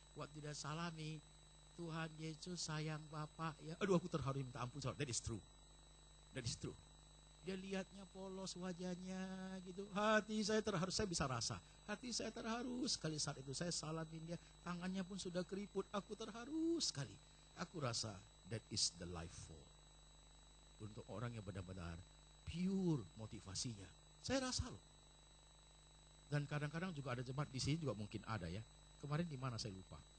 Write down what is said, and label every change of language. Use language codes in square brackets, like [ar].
[id] Waktu dia salami, Tuhan Yesus sayang Bapak ya. Aduh, aku terharu minta ampun. [en] That is true. That is true. [id] Dia lihatnya polos wajahnya gitu. Hati saya terharu, saya bisa rasa. Hati saya terharu sekali saat itu. Saya salamin dia, tangannya pun sudah keriput. Aku terharu sekali. Aku rasa [en] that is the life for. [id] Untuk orang yang benar-benar pure motivasinya. Saya rasa loh. Dan kadang-kadang juga ada jemaat di sini juga mungkin ada ya. Kemarin di mana saya lupa.